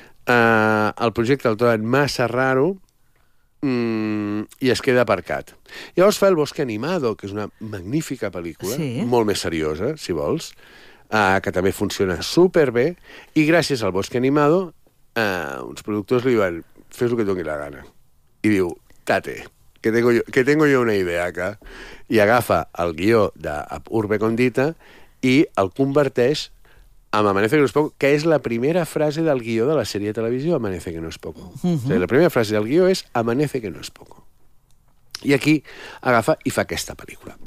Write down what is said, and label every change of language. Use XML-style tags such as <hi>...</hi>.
<ca>El projecte el troben massa raro i es queda aparcat. Llavors fa El bosque animado, que és una magnífica pel·lícula, sí. Molt més seriosa, si vols, que també funciona superbé, i gràcies al Bosque Animado, uns productors li diuen, fes el que tingui la gana. I diu,</ca> <es>tate, que tengo yo una idea acá.</es> <ca>I agafa el guió d'Urbe Condita i el converteix en Amanece que no es poco, que és la primera frase del guió de la sèrie de televisió, Amanece que no es poco. Uh-huh. O sigui, la primera frase del guió és Amanece que no es poco. I aquí agafa i fa aquesta pel·lícula.</ca>